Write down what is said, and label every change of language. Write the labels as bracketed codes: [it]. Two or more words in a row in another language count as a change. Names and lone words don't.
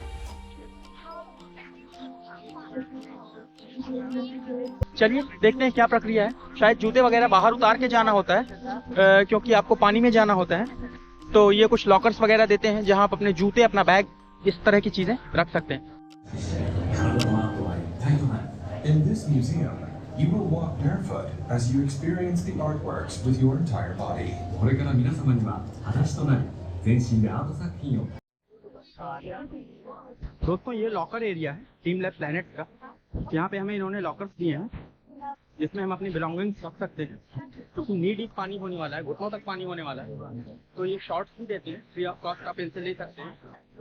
[hi] चलिए देखते हैं क्या प्रक्रिया है। शायद जूते वगैरह बाहर उतार के जाना होता है, क्योंकि आपको पानी में जाना होता है। तो ये कुछ लॉकर्स वगैरह देते हैं जहां आप अपने जूते, अपना बैग, इस तरह की चीजें रख सकते हैं। [en] In this museum, you will walk barefoot as you experience the artworks with your entire body. [ja] これから皆様には裸足となり全身でアート作品を [hi] दोस्तों ये लॉकर एरिया है टीम लैब प्लैनेट का। यहाँ पे हमें इन्होंने लॉकर्स दिए हैं जिसमें हम अपनी बिलोंगिंग्स रख सकते हैं, क्योंकि [en] knee deep [hi] पानी होने वाला है, घुटनों तक पानी होने वाला है। तो ये शॉर्ट्स भी देते हैं [en] free of cost, [hi] आप इनसे ले सकते हैं।